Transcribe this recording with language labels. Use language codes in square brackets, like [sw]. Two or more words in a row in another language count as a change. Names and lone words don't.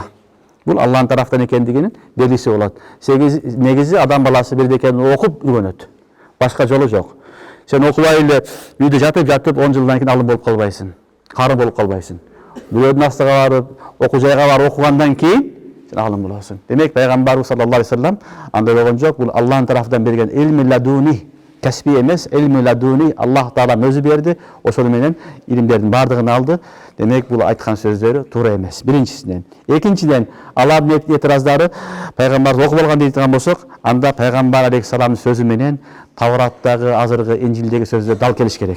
[ky] Бул Аллахтын тарафынан экендигинин белгиси болот. Негизи адам баласы бирдекени окуп үйрөнөт. Башка жолу жок. Сен окубай эле үйдө жатып 10 жылдан кийин алым болуп калбайсың. Кары болуп калбайсың. Бирөөнүн астыга барып, окуу жайга барып окугандан кийин сен алым болосуң. Демек пайгамбарыбыз [ar] صلى الله عليه وسلم [ky] андай болгон жок. Бул Аллахтын тарафынан берген [ar] علم لدني, [ky] касби эмес, [ar] علم لدني [ky] Аллах Таала өзү берди. Ошону менен илимдердин бардыгын алды. Демек бул айткан сөздөрү туура эмес. Биринчисинен. Экинчиден, алардын этираздары пайгамбарды окуп алган дейт болсок, анда пайгамбар алейхиссаламдын сөзү менен Тавраттагы, азыркы Инжилдеги сөздөр дал келиш керек.